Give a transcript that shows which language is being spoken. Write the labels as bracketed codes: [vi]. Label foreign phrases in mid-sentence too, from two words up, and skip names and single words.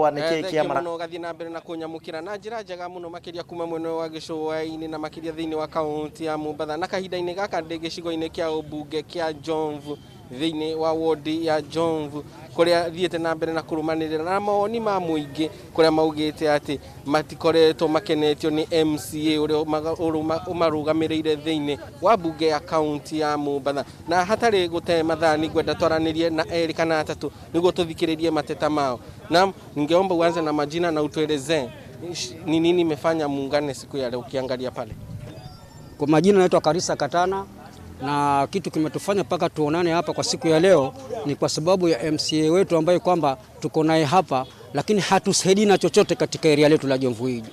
[ki] muno gathi na mbere na kunyamukira na njira njega muno makiria kuma mwene wa gicua-ini na makiria thiini wa kaunti ya Mombatha na kahinda-ini gaka ndi gicigo-ini kia ubunge kia Jomvu thiini wa wodi ya Jomvu kuria thiete na mbere na kurumanirira na mawoni ma muingi kuria maugite ati matikoretwo makenetio ni MCA uria umarugamirire thiini wa bunge ya kaunti ya Mombatha na hatari gute mathani gwenda twaranirie na eri kana atatu niguo tuthikiririe mateta mao. [sw] Na ningeomba uanze na majina na utueleze ni nini imefanya muungane siku ya leo ukiangalia pale. Kwa majina naitwa Karisa Katana na kitu kimetufanya paka tuonane hapa kwa siku ya leo ni kwa sababu ya MCA wetu ambaye kwamba tuko naye hapa lakini hatusaidii na chochote katika area letu la Jomvu hili.